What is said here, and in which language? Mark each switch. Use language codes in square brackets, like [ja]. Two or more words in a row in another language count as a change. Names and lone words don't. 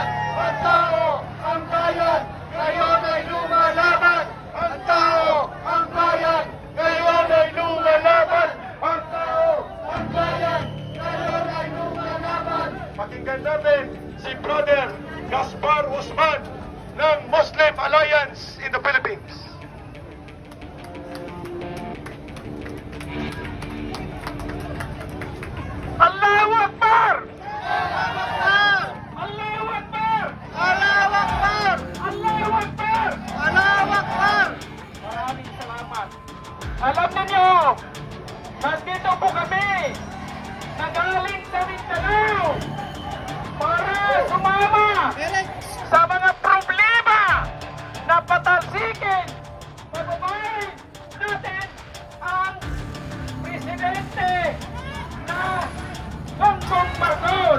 [tl] Ang tao! Ang bayan! Ngayon ay lumalaban! Ang tao! Ang bayan! Ngayon ay lumalaban! Ang tao! Ang bayan! Ngayon ay lumalaban! Pakinggan natin natin si Brother Gaspar Usman ng Muslim Alliance in the Philippines. [ar] الله أكبر! الله أكبر! الله أكبر! الله أكبر! الله أكبر! [tl] Maraming salamat. Alam niyo, nandito po kami, nagaling sa Mindanao, para sumama sa mga problema na patalsikin, pababain natin ang presidente na Bongbong Marcos.